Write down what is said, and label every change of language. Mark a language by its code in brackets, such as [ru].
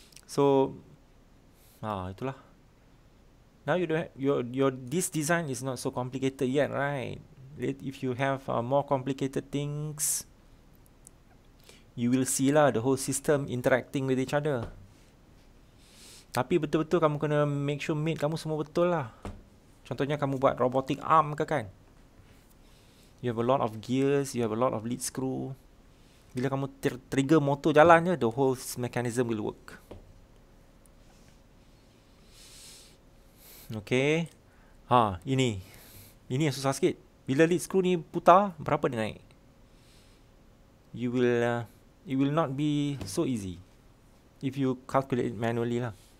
[ms] So, itulah. [en] Now you don't have, your this design is not so complicated yet, right? If you have more complicated things, you will see lah the whole system interacting with each other. [ms] Tapi betul-betul kamu kena [en] make sure [ms] mate kamu semua betul lah. Contohnya kamu buat robotic arm ke kan? [en] You have a lot of gears, you have a lot of lead screw. [ms] Bila kamu trigger motor jalan je, [en] the whole mechanism will work. [ms] Okay. Ini yang susah sikit. Bila lead screw ni putar, berapa dia naik? [en] It will not be so easy if you calculate it manually lah.